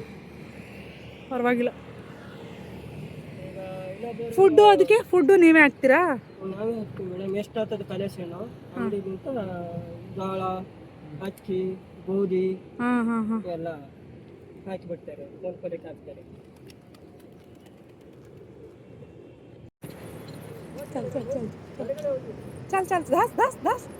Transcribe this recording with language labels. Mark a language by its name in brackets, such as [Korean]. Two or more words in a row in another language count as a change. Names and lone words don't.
[Kannada] ಪರವಾಗಿಲ್ಲ ಫುಡ್ಡು ಅದಕ್ಕೆ ಫುಡ್ಡು ನೀವೇ ಹಾಕ್ತೀರಾ ನಾವೇ ಹಾಕ್ತೀವಿ ಮೇಡಮ್ ಎಷ್ಟಾಗ್ತದೆ ಕಲೆಕ್ಷನು ಅಂಗಡಿಗಿಂತ ಜೋಳ ಅಕ್ಕಿ ಗೋಧಿ ಹಾಂ ಹಾಂ ಹಾಂ ಎಲ್ಲ ಹಾಕಿಬಿಡ್ತಾರೆ ಕೊಂಡ್ಕೊಲಿಕ್ಕೆ ಹಾಕ್ತಾರೆ [Hindi] चल चल चल चल चल दस दस दस